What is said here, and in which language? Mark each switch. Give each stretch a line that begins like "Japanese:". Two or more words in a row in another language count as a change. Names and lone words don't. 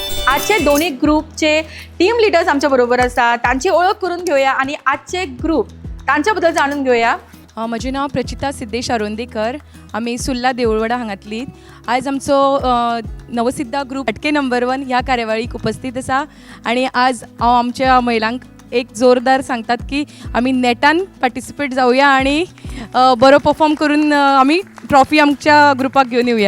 Marathi: आजचे दोन्ही ग्रुपचे टीम लीडर्स आमच्या बरोबर असतात. त्यांची ओळख करून घेऊया आणि आजचे ग्रुप त्यांच्याबद्दल जाणून घेऊया.
Konkani: म्हजें नांव प्रचिता सिद्धेश आरोंदेकर. आमी सुर्ला देवळवाडा हांगातली. आज आमचो नवसिद्धा ग्रुप हटके नंबर 1 ह्या कार्यावळीक उपस्थित आसा आनी आज हांव आमच्या महिलांक एक जोरदार सांगतात की आमी नेटान पार्टिसिपेट जावया आनी बरो परफॉर्म करून आमी ट्रॉफी आमच्या ग्रुपाक घेवन येवया.